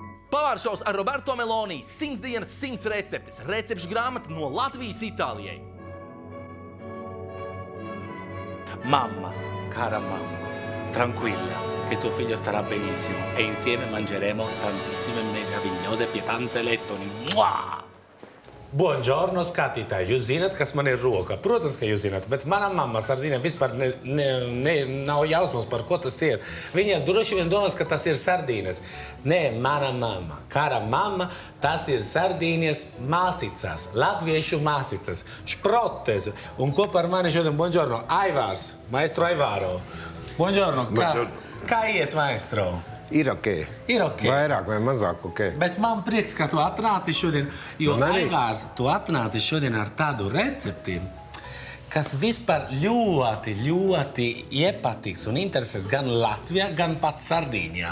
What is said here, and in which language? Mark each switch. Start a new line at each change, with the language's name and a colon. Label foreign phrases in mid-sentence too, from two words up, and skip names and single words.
Latvian: Pavāršaus ar Roberto Meloni, 100 dienas, 100 receptes, recepšu grāmata no Latvijas Itālijai.
Italian: Mamma, cara mamma, tranquilla, che tuo figlio starà benissimo e insieme mangeremo tantissime meravigliose pietanze lettoni. Mua!
Latvian: Buongiorno, skatītāji. Jūs zināt, kas man ir roka? Protams, ka jūs zināt, bet mana mamma sardīniem vispār nav jausmas, par ko tas ir. Viņa droši vien domās, ka tas ir sardīnes. Nē, mana mamma,
Italian: cara mamma,
Latvian: tas ir sardīnes māsicas, latviešu māsicas, šprotes. Un kopā ar mani šodien, buongiorno, Aivārs, maestro Aivāro. Buongiorno, kā iet, maestro? Ir ok. Ir ok. Vairāk vai mazāk ok. Bet man prieks, ka tu atnāci šodien, jo Aivārs, tu atnāci šodien ar tādu recepti, kas vispār ļoti iepatīks un interesēs gan Latvijā, gan pat Sardīņā.